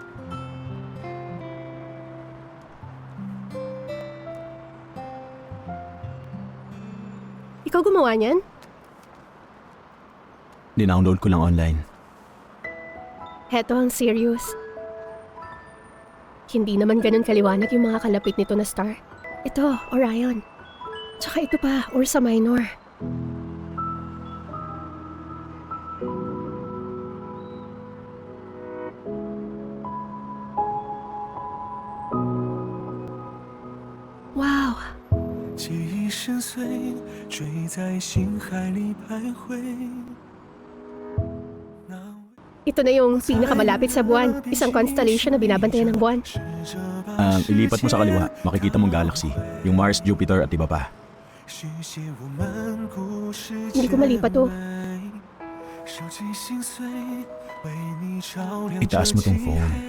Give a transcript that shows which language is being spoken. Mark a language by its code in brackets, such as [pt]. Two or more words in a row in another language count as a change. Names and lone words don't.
[tl] Ikaw gumawa niyan? Dinownload ko lang online. Heto ang serious. Hindi naman ganun kaliwanag yung mga kalapit nito na star. Ito, Orion. Tsaka ito pa, Ursa Minor. Wow! [zh] 记忆深邃，追在心海里徘徊。 [tl] Ito na yung pinakamalapit sa buwan. Isang constellation na binabantayan ng buwan. Ilipat mo sa kaliwa, makikita mong galaxy. Yung Mars, Jupiter at iba pa. Hindi ko malipat to. Itaas mo tong phone.